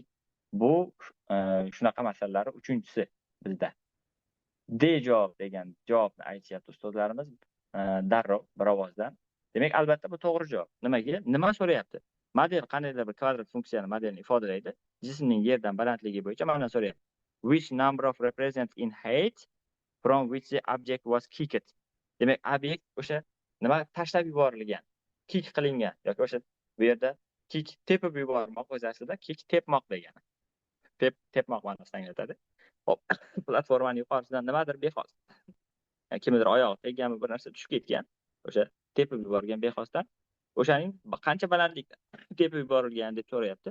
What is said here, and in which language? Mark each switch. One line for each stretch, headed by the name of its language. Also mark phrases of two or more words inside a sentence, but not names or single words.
Uzbek: Bu shunaqa masalalar uchinchisi bizda. D javob degan javobni aytishyapti ustozlarimiz darrov bir ovozdan. Demak, albatta bu to'g'ri javob. Nimaga? Nima so'rayapti? Model qandaydir bir kvadrat funksiyani modelini ifodalaydi. Jismning yerdan balandligi bo'yicha mana so'rayapti.
English: Which number of represents in height from which the object was kicked.
Uzbek: Demak, obyekt o'sha nima tashlab yuborilgan, kick qilingan yoki o'sha bu yerda kick tepib yubormoq o'z aslida kick tepmoq degani. Tepmoq ma'nosini anglatadi. Hop, platformaning yuqorisidan nimadir bexos. Kimnidir oyog'i tegganmi, bir narsa tushib ketgan. O'sha tepib yuborgan bexosdan o'shaning qancha balandlikda tepib yuborilgan deb so'rayapti.